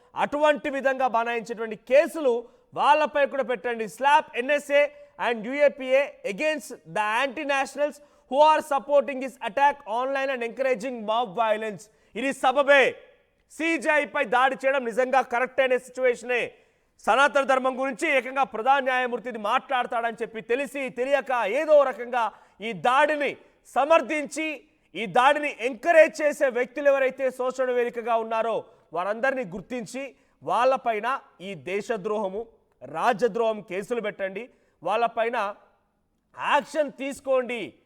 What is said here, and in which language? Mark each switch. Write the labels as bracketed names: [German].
[Telugu] అటువంటి విధంగా బనాయించేటువంటి కేసులు వాళ్ళపై కూడా పెట్టండి. [English] Slap NSA and UAPA against the anti nationals who are supporting this attack online and encouraging mob violence. [Telugu] ఇది సబబే. సిజేఐ పై దాడి చేయడం నిజంగా కరెక్ట్ అయిన సిచ్యువేషనే. సనాతన ధర్మం గురించి ఏకంగా ప్రధాన న్యాయమూర్తిని మాట్లాడతాడని చెప్పి తెలిసి తెలియక ఏదో రకంగా ఈ దాడిని సమర్థించి, ఈ దాడిని ఎంకరేజ్ చేసే వ్యక్తులు ఎవరైతే సోషల్ వేదికగా ఉన్నారో వారందరినీ గుర్తించి వాళ్ళపైన ఈ దేశద్రోహము, రాజ్యద్రోహం కేసులు పెట్టండి, వాళ్ళపైన యాక్షన్ తీసుకోండి.